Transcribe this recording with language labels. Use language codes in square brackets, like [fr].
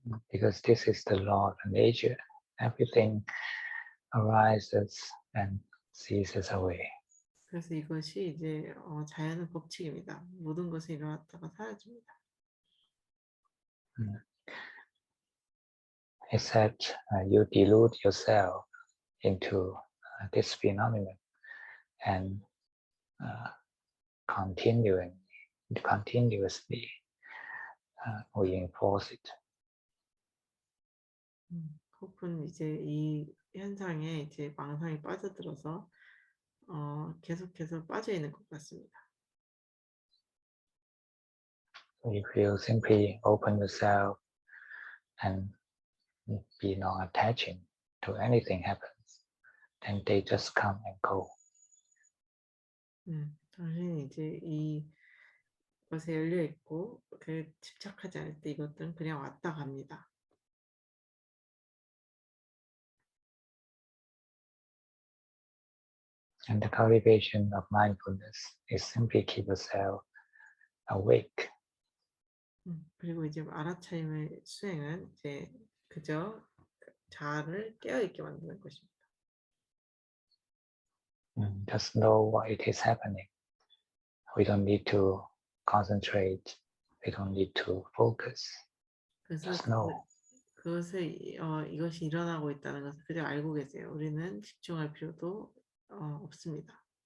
[en] Because this is the law of nature. Everything arises and ceases away. [ko] 그래서 이것이 이제 자연의 법칙입니다. 모든 것이 일어났다가 사라집니다. [en] Except you delude yourself into this phenomenon and continuously reinforce it. [ko] 혹은 이제 이 현상에 이제 망상이 빠져들어서 계속해서 빠져 있는 것 같습니다. [en] So if you simply open yourself and be non-attaching to anything happens, then they just come and go. [ko] 당신이 이제 이 것에 열려 있고 그 집착하지 않을 때 이것들은 그냥 왔다 갑니다. [en] And the cultivation of mindfulness is simply keep yourself awake. [ko] 그리고 이제 알아차림의 수행은 이제 그저 자아를 깨어 있게 만드는 것입니다. [en] Just know what it is happening. We don't need to concentrate. We don't need to focus. [ko] 그래서 [en] Just know. [ko] 그것을 이것이 일어나고 있다는 것을 그저 알고 계세요. 우리는 집중할 필요도 없습니다.